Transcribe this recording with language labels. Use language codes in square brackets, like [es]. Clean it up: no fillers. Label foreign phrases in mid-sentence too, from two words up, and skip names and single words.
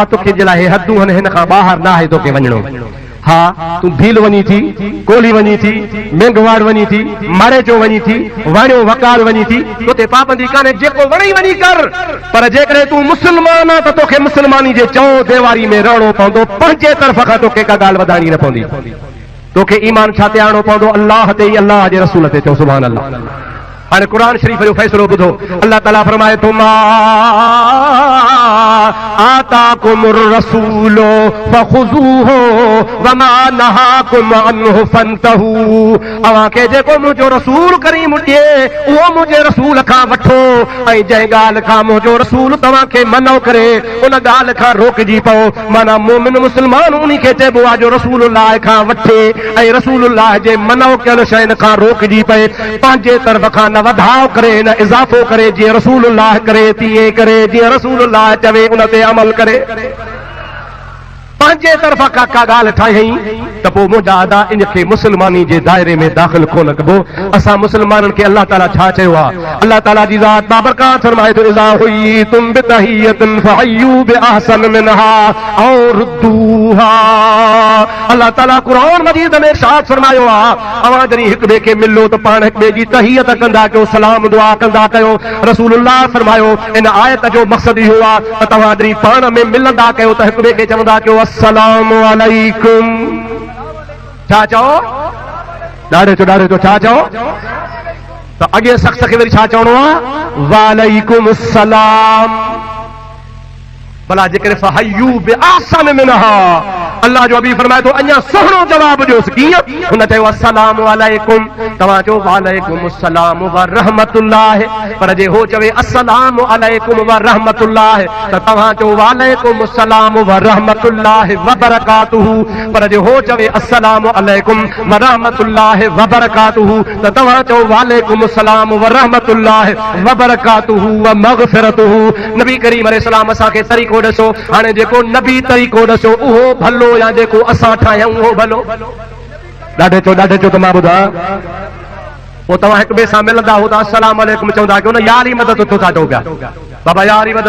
[sd] तोखे जे लाइ हदूं आहिनि, हिन खां ॿाहिरि न आहे तोखे वञणो। हाँ तू भील वञी थी, कोली वञी थी, मेंघवाड़ वञी थी, मारे चो वञी थी, वाणियो वकाल वञी थी, तोते पाबंदी कान्हे, जेको वणे वञी कर। पर जेकॾहिं तूं मुस्लमान आहे त तोखे मुस्लमानी जे चओ देवारी में रहणो पवंदो, पंहिंजे तरफ़ खां तोखे का ॻाल्हि वधाइणी न पवंदी। तोखे ईमान छा ते आणणो पवंदो? अल्लाह ते, अल्लाह जे रसूल ते। चओ [ar] سبحان الله. [sd] हाणे कुरान शरीफ़ जो फ़ैसिलो ॿुधो। अल्लाह ताला फरमाए थो [ar] ما آتاكم الرسول فخذوه وما نهاكم عنه فانتهوا. [sd] अव्हांखे जेको मुंहिंजो रसूल करीम ॾिए उहो मुंहिंजे रसूल खां वठो, ऐं जंहिं ॻाल्हि खां मुंहिंजो रसूल तव्हांखे मनो करे उन ॻाल्हि खां रोकिजी पओ। माना मोमिन मुस्लमान उन्ही खे चइबो आहे जो रसूलुल्लाह खां वठे ऐं रसूलुल्लाह जे मनो कयल शयुनि खां रोकिजी पए, पंहिंजे तरफ़ खां न वधाव करे न इज़ाफ़ो करे। जीअं रसूलुल्लाह करे तीअं करे, जीअं रसूलुल्लाह चवे उन ते अमल करे। पंहिंजे तरफ़ा का ॻाल्हि ठाही त पोइ मुंहिंजा अदा इन खे मुस्लमानी जे दायरे में दाख़िल कोन कबो। असां मुस्लमाननि खे अल्लाह ताला छा चयो आहे? अल्लाह ताला जी ज़ात बाबरकात फरमाए थो [ar] إذا حييتم بتحية فحيوا بأحسن منها أو ردوها. [sd] अल्लाह ताला कुरान मजीद में इरशाद फरमायो आहे अवां जॾहिं हिक ॿिए खे मिलो त पाण हिक ॿिए जी तहियत कंदा कयो, सलाम दुआ कंदा कयो। रसूलुल्लाह फरमायो इन आयत जो मक़सद इहो आहे त तव्हां जॾहिं पाण में मिलंदा कयो त हिक ॿिए खे चवंदा कयो [ar] السلام عليكم. [sd] छा चओ? ॾाढे चो छा चओ? त अॻे शख़्स खे वरी छा चवणो आहे? [ar] وعليكم السلام. [sd] भला जेकॾहिं [ar] فحيوا بأحسن منها, [sd] अल्लाह जो अबी फरमाए थो अञा सुहिणो जवाब ॾियोसि। कीअं? हुन चयो [ar] السلام عليكم, [sd] तव्हां चओ [ar] وعليكم السلام ورحمة الله. [sd] पर जे हो चवे [ar] السلام عليكم ورحمة الله [sd] त तव्हां चओ [ar] وعليكم السلام ورحمة الله وبركاته. [sd] पर जे हो चवे [ar] السلام عليكم ورحمة الله وبركاته [sd] त तव्हां चओ [ar] وعليكم السلام ورحمة الله وبركاته ومغفرته. [sd] नबी करीम अलैहिस्सलाम असांखे तरीक़ो ॾिसो। हाणे जेको नबी तरीक़ो ॾिसो उहो भलो या जेको असां ठाहियूं उहो भलो? ॾाढे चो त मां ॿुधां। पोइ तव्हां हिक ॿिए सां मिलंदा हो त [ar] السلام عليكم [sd] चवंदा कयो न, यारी मदद तो था चओ पिया बाबा, यारी मदद।